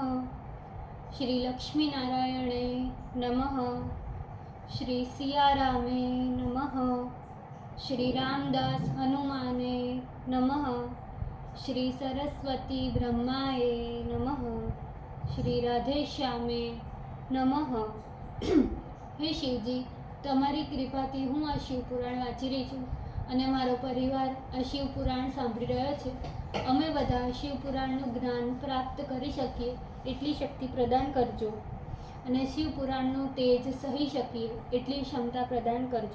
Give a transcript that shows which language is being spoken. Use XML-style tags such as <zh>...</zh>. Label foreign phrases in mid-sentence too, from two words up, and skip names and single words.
<sa>श्री लक्ष्मी नारायणे नमः। श्री सियारामे नमः। श्री रामदास हनुमाने नमः। श्री सरस्वती ब्रह्माये नमः। श्री राधेश्यामे नमः।</sa> <gu>હે શિવજી, તમારી કૃપાથી હું આ શિવપુરાણ વાંચી રહી છું અને મારો પરિવાર આ શિવપુરાણ સાંભળી રહ્યો છે. અમે બધા શિવપુરાણનું જ્ઞાન પ્રાપ્ત કરી શકીએ એટલી શક્તિ પ્રદાન કરજો અને શિવપુરાણનું તેજ સહી શકીએ એટલી ક્ષમતા પ્રદાન કરજો.</gu>